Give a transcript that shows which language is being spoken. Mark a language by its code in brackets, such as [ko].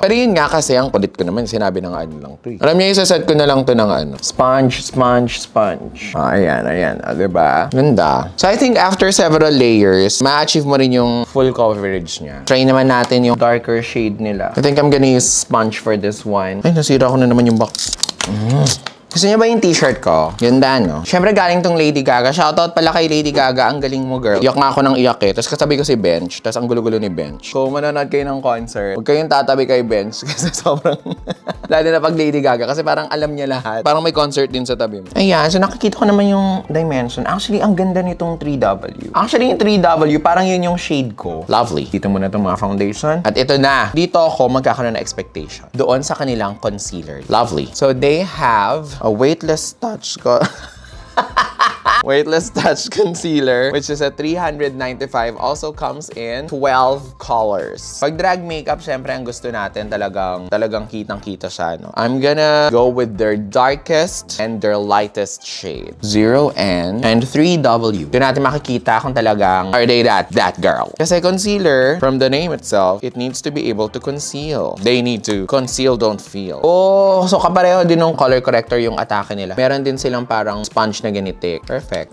[tl] Pero yun nga kasi, ang kulit ko naman, sinabi ng ano lang to, eh. Alam niyo, isaset ko na lang to ng sponge. Ayan. Diba? Ganda. [en] So, I think after several layers, [tl] ma-achieve mo rin yung full coverage niya. Try naman natin yung darker shade nila. [en] I think I'm gonna use sponge for this one. [tl] Ay, nasira ko na naman yung box. Gusto niyo ba yung t-shirt ko? Ganda, no? Siyempre, galing tong Lady Gaga. Shoutout pala kay Lady Gaga. Ang galing mo, girl. Iyak nga ako ng iyak, eh. Tapos katabi ko si Bench. Tapos ang gulo-gulo ni Bench. Kung manonood kayo ng concert, huwag kayong tatabi kay Bench. Kasi sobrang... Lalo na pag Lady Gaga. Kasi parang alam niya lahat. Parang may concert din sa tabi mo. Ayan. So, nakikita ko naman yung dimension. Actually, ang ganda nitong 3W. Actually, yung 3W, parang yun yung shade ko. Lovely. Dito muna itong mga foundation. At ito na. Dito ako magkakaroon ng expectation. Doon sa kanilang concealer. Lovely. So, [en] they have a weightless touch [tl] ko. [en] Weightless Touch Concealer, which is at $395, also comes in 12 colors. [tl] Pag drag makeup, syempre ang gusto natin talagang kitang-kita siya, no? [en] I'm gonna go with their darkest and their lightest shade. [tl] 0N and 3W. Doon natin makikita kung talagang [en] are they that girl. Kasi concealer, from the name itself, it needs to be able to conceal. They need to conceal, don't feel. [tl] Oh, so kapareho din ng color corrector yung atake nila. Meron din silang parang sponge na ganitik. Perfect.